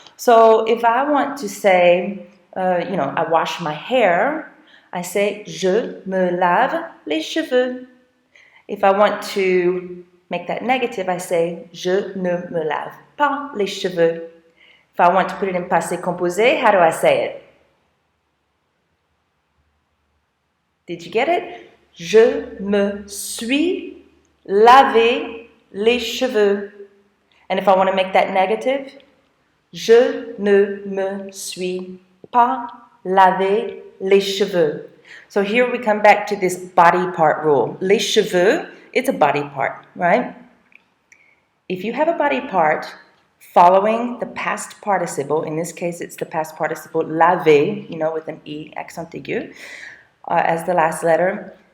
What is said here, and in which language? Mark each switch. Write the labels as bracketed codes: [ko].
[en] So if I want to say, I wash my hair, I say [fr] je me lave les cheveux. [en] If I want to make that negative, I say [fr] je ne me lave pas les cheveux. [en] If I want to put it in passé composé, how do I say it? Did you get it? Je me suis lavé les cheveux. And if I want to make that negative, [fr] je ne me suis pas lavé les cheveux. [en] So here we come back to this body part rule. Les cheveux, it's a body part, right? If you have a body part following the past participle, in this case it's the past participle laver, with an E, accent aigu, as the last letter.